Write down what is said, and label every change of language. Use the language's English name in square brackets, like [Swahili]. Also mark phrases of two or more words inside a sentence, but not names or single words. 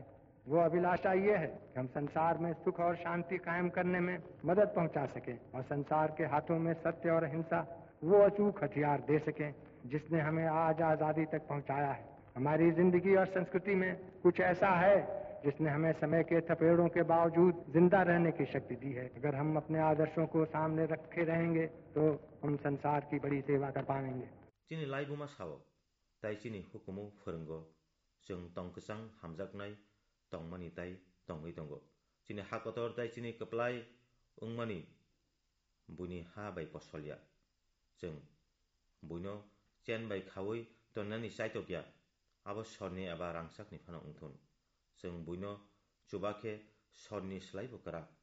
[Hindi] वो अभिलाषा ये है कि हम संसार में सुख और शांति कायम करने में मदद पहुंचा सकें और संसार के हाथों में सत्य और अहिंसा वो अचूक हथियार दे सकें जिसने हमें आज आजादी तक पहुंचाया है. हमारी जिंदगी और संस्कृति में कुछ ऐसा है जिसने हमें समय के थपेड़ों के बावजूद जिंदा रहने की शक्ति दी है. अगर हम अपने आदर्शों को सामने रखे रहेंगे तो हम संसार की बड़ी सेवा कर पाएंगे. [Kok Borok] Chini laibuma sawo tai chini hukumu phorungo jeng tongkchang hamjaknai tongmani tai tongui tongo. Chini hakotor tai chini kaplai ungmani buini ha bai posolya jeng buino chen bai khawui tonnani saitokya abo sorni aba rangsakni phano ungthun jeng buino chubakhe sorni slaibo kara